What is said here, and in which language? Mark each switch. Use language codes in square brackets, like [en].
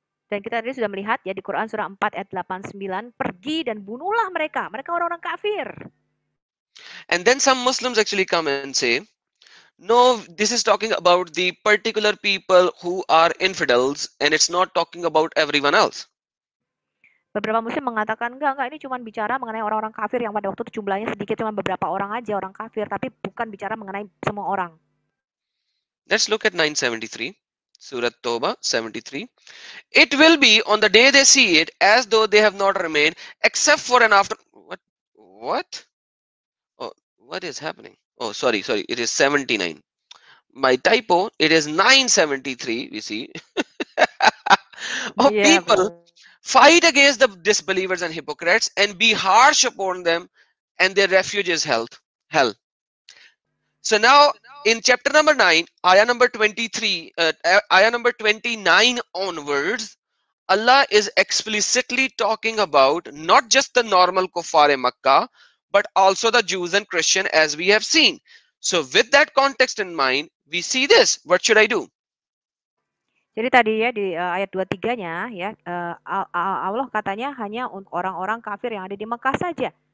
[id] Dan kita tadi sudah melihat ya di Quran surah 4 ayat 89, pergi dan bunuhlah mereka. Mereka orang-orang kafir. [en] And then some Muslims actually come and say, no, this is talking about the particular people who are infidels and it's not talking about everyone else. [id] Beberapa muslim mengatakan enggak ini cuma bicara mengenai orang-orang kafir yang pada waktu itu jumlahnya sedikit, cuma beberapa orang aja orang kafir, tapi bukan bicara mengenai semua orang. [en] Let's look at 973, Surah Toba 73. It will be on the day they see it as though they have not remained except for an after. What? Oh, what is happening? Oh, sorry, it is 79. My typo, it is 973, we see. People fight against the disbelievers and hypocrites and be harsh upon them, and their refuge is hell. So now in chapter number 9, ayah number 23, ayah number 29 onwards, Allah is explicitly talking about not just the normal kuffar Makkah, but also the Jews and Christian, as we have seen. So with that context in mind, we see this. What should I do? [id] Jadi tadi ya di ayat 23-nya ya Allah katanya hanya untuk orang-orang kafir yang ada di Mekah saja.